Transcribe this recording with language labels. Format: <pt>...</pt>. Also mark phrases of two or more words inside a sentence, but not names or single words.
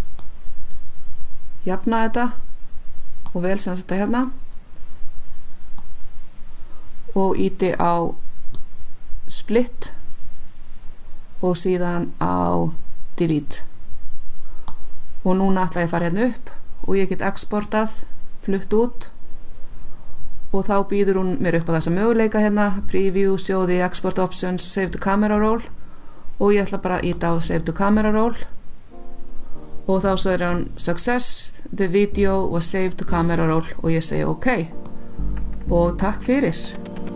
<is>jafna þetta og vel sem þetta hérna og íti á split og síðan á delete og núna ætla ég að fara hérna upp og ég get exportað flutt út og þá býður hún mér upp á þessa möguleika hérna</is> <en>preview, show the export options, save to camera roll</en> <is>og ég ætla bara að íta á</is> <en>save to camera roll</en> <is>og þá sagði hún</is> <en>success, the video was saved to camera roll</en> <is>og ég segi ok og takk fyrir</is>